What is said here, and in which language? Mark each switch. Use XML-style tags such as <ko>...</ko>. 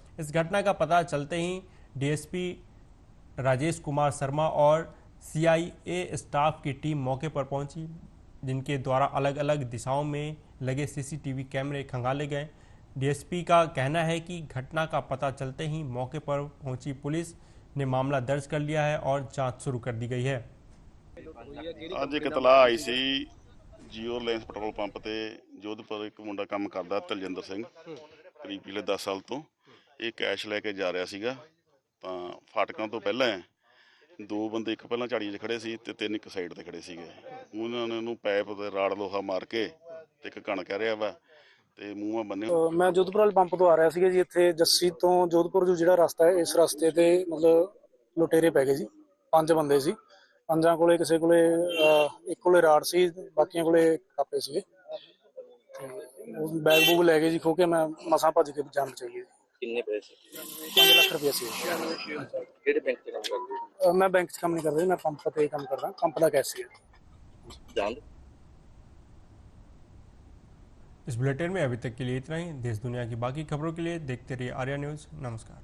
<hi>इस घटना का पता चलते ही डीएसपी राजेश कुमार शर्मा और CIA स्टाफ की टीम मौके पर पहुंची, जिनके द्वारा अलग अलग दिशाओं में लगे CCTV कैमरे खंगाले गए। डीएसपी का कहना है कि घटना का पता चलते ही मौके पर पहुंची पुलिस ने मामला दर्ज कर लिया है और जांच शुरू कर दी गई है।</hi> <pa>ਅੱਜ ਇੱਕ ਇਤਲਾਹ ਆਈ ਸੀ ਜੀਓ ਰਿਲਾਇੰਸ ਪੈਟਰੋਲ ਪੰਪ ਤੇ ਜੋਧਪੁਰ ਇੱਕ ਮੁੰਡਾ ਕੰਮ ਕਰਦਾ ਤਲਜਿੰਦਰ ਸਿੰਘ, ਕਰੀਬ ਪਿਛਲੇ 10 ਸਾਲ ਤੋਂ। ਇਹ ਕੈਸ਼ ਲੈ ਕੇ ਜਾ ਰਿਹਾ ਸੀਗਾ ਤਾਂ ਫਾਟਕਾਂ ਤੋਂ ਪਹਿਲਾਂ 2 ਬੰਦੇ, ਇੱਕ ਪਹਿਲਾਂ ਝਾੜੀਆਂ 'ਚ ਖੜੇ ਸੀ ਤੇ 3 ਇੱਕ ਸਾਈਡ ਤੇ ਖੜੇ ਸੀਗੇ। ਉਹਨਾਂ ਨੇ ਉਹਨੂੰ ਪੈਪ ਤੇ ਰਾੜ ਲੋਹਾ ਮਾਰ ਕੇ ਤੇ ਇੱਕ ਘਣ ਕਹਿ ਰਿਹਾ ਵਾ ਤੇ ਮੂੰਹਾਂ ਬੰਨੇ। ਮੈਂ ਜੋਧਪੁਰ ਵਾਲੇ ਪੰਪ ਤੋਂ ਆ ਰਿਹਾ ਸੀਗਾ ਜੀ। ਇੱਥੇ ਜੱਸੀ ਤੋਂ ਜੋਧਪੁਰ ਜੋ ਜਿਹੜਾ ਰਸਤਾ ਹੈ, ਇਸ ਰਸਤੇ ਤੇ ਮਤਲਬ ਲੁਟੇਰੇ ਪੈ ਗਏ ਸੀ। 5 ਬੰਦੇ ਸੀ। 5 ਕੋਲੇ ਕਿਸੇ ਕੋਲੇ ਇੱਕ ਕੋਲੇ ਰਾੜ ਸੀ, ਬਾਕੀਆਂ ਕੋਲੇ ਕਾਪੇ ਸੀਗੇ ਤੇ ਉਹ ਬੈਗ ਬੂਗ ਲੈ ਗਏ ਜੀ ਖੋ ਕੇ। ਮੈਂ ਮਸਾਂ ਭੱਜ ਕੇ ਜਾਨ ਬਚਾਈ। ਕਿੰਨੇ ਪੈਸੇ? 5 ਲੱਖ ਰੁਪਏ ਸੀ। ਕਿਹੜੇ ਬੈਂਕ 'ਚ ਕੰਮ ਕਰਦੇ ਹੋ? ਮੈਂ ਬੈਂਕ 'ਚ ਕੰਮ ਨਹੀਂ ਕਰਦਾ, ਮੈਂ ਪੰਪ ਤੇ ਕੰਮ ਕਰਦਾ, ਪੰਪ ਦਾ ਕੈਸ਼ੀਅਰ। ਜਾਨ</pa> <hi>इस बुलेटिन में अभी तक के लिए इतना ही। देश दुनिया की बाकी खबरों के लिए देखते रहिए आर्या न्यूज़। नमस्कार।</hi>